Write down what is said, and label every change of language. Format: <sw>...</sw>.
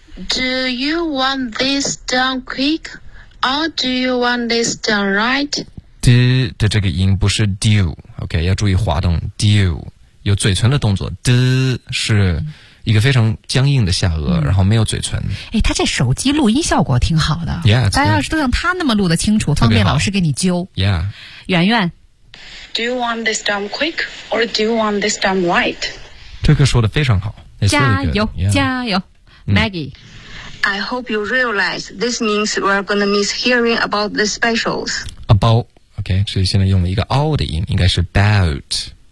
<en>Do you want this done quick or do you want this done right?</en> <zh>D 的这个音不是 do, OK, 要注意滑动 do, 有嘴唇的动作 D 是一个非常僵硬的下颚然后没有嘴唇。哎，他这手机录音效果挺好的。 Yeah, 大家要是都像他那么录得清楚方便老师给你揪。 Yeah. 圆圆</zh> <en>Do you want this done quick or do you want this done right?</en> <zh>这个说得非常好。加油、 yeah. 加油。Maggie,</zh> <en>I hope you realize this means we're going to miss hearing about the specials.</en> <zh>About, okay, 所以现在用了一个 all 的音，应该是 about.</zh>